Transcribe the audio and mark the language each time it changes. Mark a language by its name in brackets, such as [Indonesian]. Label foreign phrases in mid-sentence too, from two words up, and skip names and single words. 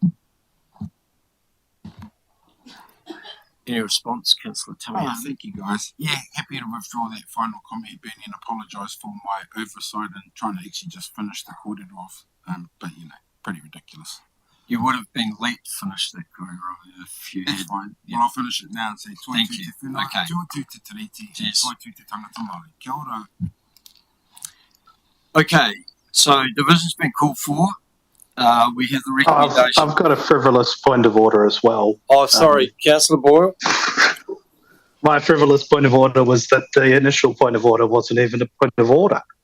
[English] Any response, Councillor Tamihana? Thank you, guys. Yeah, happy to withdraw that final comment, Bernie, and apologise for my oversight and trying to actually just finish the kōrero off. But, pretty ridiculous. You would have been late to finish that kōrero if you had. That's fine. Yeah. Well, I'll finish it now and say Thank you. Okay. [Māori] Tuatu te tiriti, tuatu te tangata Māori. Kia ora. [English] Okay, so division's been called for. We have the recommendation. I've got a frivolous point of order as well. Oh, sorry, Councillor Boyle. My frivolous point of order was that the initial point of order wasn't even a point of order.